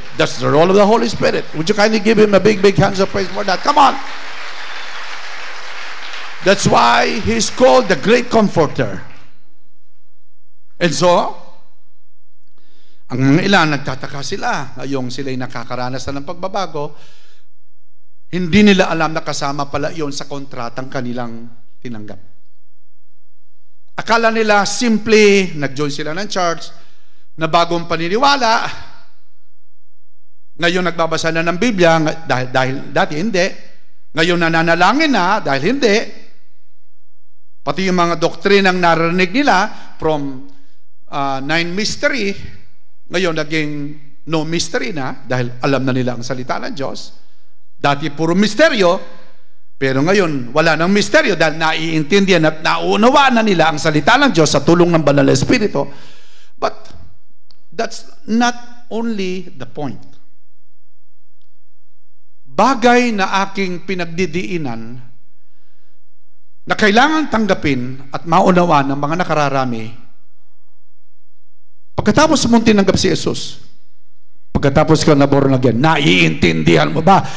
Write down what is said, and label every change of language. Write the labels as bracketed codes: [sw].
[en] That's the role of the Holy Spirit. Would you kindly give Him a big, big hands of praise for that? Come on. That's why He's called the Great Comforter. And so, [tl] ang mga ilan, nagtataka sila. Ngayong sila'y nakakaranas na ng pagbabago, hindi nila alam na kasama pala yon sa kontratang kanilang tinanggap. Akala nila simply, nag-join sila ng church, na bagong paniniwala, ngayon nagbabasa na ng Biblia, dahil dati hindi, ngayon nananalangin na, dahil hindi, pati yung mga doktrinang narinig nila, [en] from 9 mystery, [tl] ngayon naging [en] no mystery [tl] na dahil alam na nila ang salita ng Diyos. Dati puro misteryo, pero ngayon wala nang misteryo dahil naiintindihan at nauunawaan na nila ang salita ng Diyos sa tulong ng Banal na Espiritu. [en] But that's not only the point. [tl] Bagay na aking pinagdidiinan na kailangan tanggapin at maunawaan ng mga nakararami. Pagkatapos mong tinanggap si Jesus, pagkatapos ka na born again, naiintindihan mo ba?